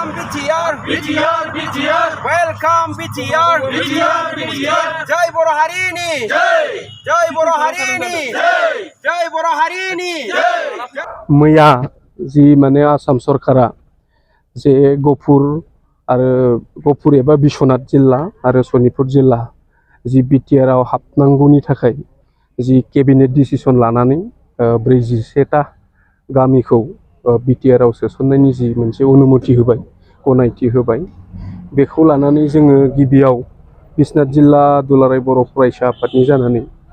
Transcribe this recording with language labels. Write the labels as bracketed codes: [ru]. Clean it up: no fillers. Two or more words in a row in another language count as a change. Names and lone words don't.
[en] BTR, welcome BTR, [brx] Jai Boro Harini, Jai Boro Harini, Jai Boro Harini. मैया जी माने आसाम सरकारा जे गफुर एबा बिश्वनाथ जिल्ला आरो सनितपुर जिल्ला जी बिटिआर आव हाबनांगौनि थाखाय जी केबिनेट डिसिसन लानानै 41टा गामिखौ बिटिआर आव सोसननायनि जी मोनसे अनुमति होबाय गनायथि होबाय बेखौ लानानै जोङो गिबियाव बिश्वनाथ जिल्ला दुलाराय बर' फरायसा आफादनि जानानै